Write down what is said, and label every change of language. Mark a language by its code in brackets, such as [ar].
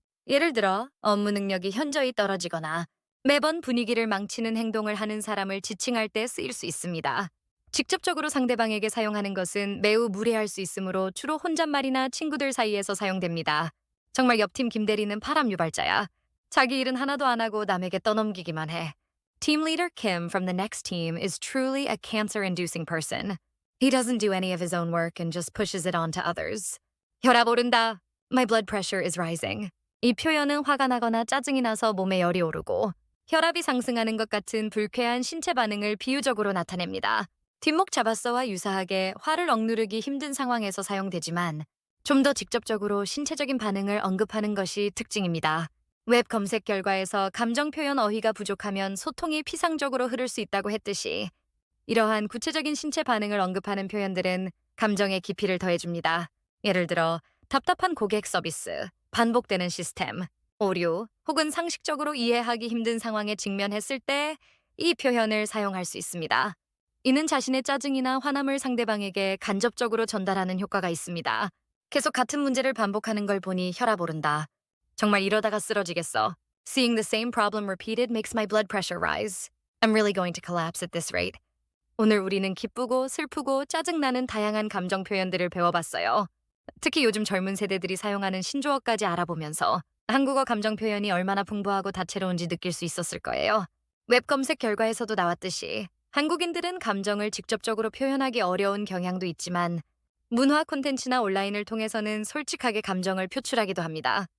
[ko] 예를 들어 업무 능력이 현저히 떨어지거나 매번 분위기를 망치는 행동을 하는 사람을 지칭할 때 쓰일 수 있습니다. 직접적으로 상대방에게 사용하는 것은 매우 무례할 수 있으므로 주로 혼잣말이나 친구들 사이에서 사용됩니다. 정말 옆팀 김대리는 파람 유발자야. 자기 일은 하나도 안 하고 남에게 떠넘기기만 해. [en] Team leader Kim from the next team is truly a cancer-inducing person. He doesn't do any of his own work and just pushes it on to others. [ko] 혈압 오른다. [en] My blood pressure is rising. [ko] 이 표현은 화가 나거나 짜증이 나서 몸에 열이 오르고 혈압이 상승하는 것 같은 불쾌한 신체 반응을 비유적으로 나타냅니다. 뒷목 잡았어와 유사하게 화를 억누르기 힘든 상황에서 사용되지만 좀 더 직접적으로 신체적인 반응을 언급하는 것이 특징입니다. 웹 검색 결과에서 감정 표현 어휘가 부족하면 소통이 피상적으로 흐를 수 있다고 했듯이 이러한 구체적인 신체 반응을 언급하는 표현들은 감정의 깊이를 더해줍니다. 예를 들어 답답한 고객 서비스, 반복되는 시스템, 오류, 혹은 상식적으로 이해하기 힘든 상황에 직면했을 때 이 표현을 사용할 수 있습니다. 이는 자신의 짜증이나 화남을 상대방에게 간접적으로 전달하는 효과가 있습니다. 계속 같은 문제를 반복하는 걸 보니 혈압 오른다. 정말 이러다가 쓰러지겠어. [en] Seeing the same problem repeated makes my blood pressure rise. I'm really going to collapse at this rate. [ko] 오늘 우리는 기쁘고 슬프고 짜증나는 다양한 감정 표현들을 배워봤어요. 특히 요즘 젊은 세대들이 사용하는 신조어까지 알아보면서 한국어 감정 표현이 얼마나 풍부하고 다채로운지 느낄 수 있었을 거예요. 웹 검색 결과에서도 나왔듯이 한국인들은 감정을 직접적으로 표현하기 어려운 경향도 있지만 문화 콘텐츠나 온라인을 통해서는 솔직하게 감정을 표출하기도 합니다.